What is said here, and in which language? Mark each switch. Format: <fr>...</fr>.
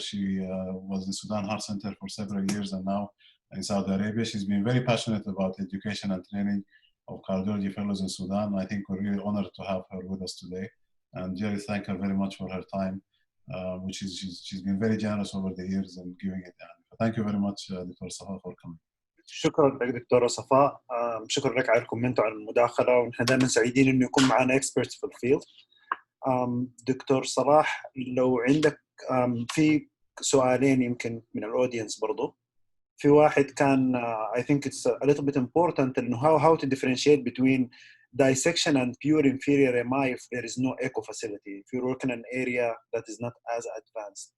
<en>She was in Sudan Heart Center for several years and now in Saudi Arabia. She's been very passionate about education and training of cardiology fellows in Sudan. I think we're really honored to have her with us today. And Jerry, thank her very much for her time, which is she's been very generous over the years in giving it. Thank you very much, Dr. Safa, for coming.</en> <ar>شكرا لك دكتورة صفاء. شكرا لك على الكومنت وعلى المداخلة، ونحن دائما سعيدين انه يكون معنا اكسبرت في الفيلد. دكتور صلاح، لو عندك في سؤالين يمكن من الاودينس برضو. في واحد كان</ar> <en>I think it's a little bit important انه how to differentiate between dissection and pure inferior MI if there is no echo facility, if you're working in an area that is not as advanced.</en>